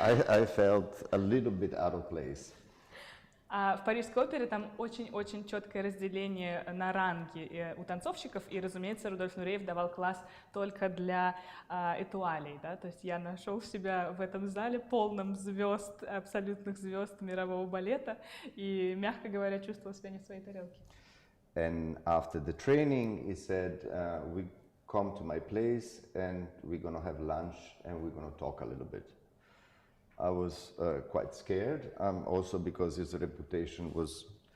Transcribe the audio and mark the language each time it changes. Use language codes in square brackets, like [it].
[en] I felt a little bit out of place. [ru] А в Парижской опере там очень-очень четкое разделение на ранги у танцовщиков, и, разумеется, Рудольф Нуреев давал класс только для этуалей, да? То есть я нашел себя в этом зале полном звезд, абсолютных звезд мирового балета, и, мягко говоря, чувствовал себя не в своей тарелке. [en] And after the training, he said, we come to my place and we're going to have lunch and we're going to talk a little bit. I was quite scared, also because his reputation was